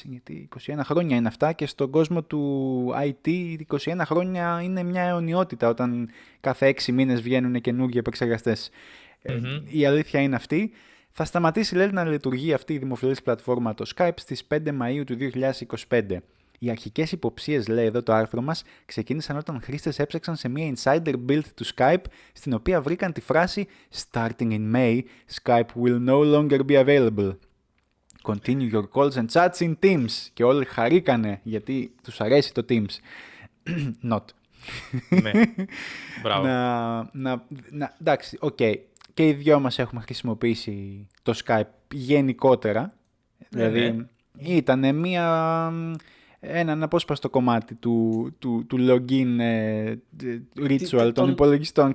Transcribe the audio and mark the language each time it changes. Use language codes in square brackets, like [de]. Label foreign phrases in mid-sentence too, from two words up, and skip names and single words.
[el] Γιατί 21 χρόνια είναι αυτά και στον κόσμο του IT 21 χρόνια είναι μια αιωνιότητα όταν κάθε 6 μήνες βγαίνουν καινούργιοι επεξεργαστές. Η αλήθεια είναι αυτή. Θα σταματήσει, λέει, να λειτουργεί αυτή η δημοφιλής πλατφόρμα το Skype στις 5 Μαΐου του 2025. Οι αρχικές υποψίες, λέει εδώ το άρθρο μας, ξεκίνησαν όταν χρήστες έψαξαν σε μια [en] insider build [el] του Skype, στην οποία βρήκαν τη φράση [en] «Starting in May, Skype will no longer be available. Continue your calls and chats in Teams». [el] Και όλοι χαρήκανε, γιατί τους αρέσει το Teams. Not. Ναι, μπράβο. Εντάξει, οκ. Και οι δυο μας έχουμε χρησιμοποιήσει το Skype γενικότερα. Δηλαδή ήταν ένα αναπόσπαστο κομμάτι του [en] login ritual [el] των υπολογιστών.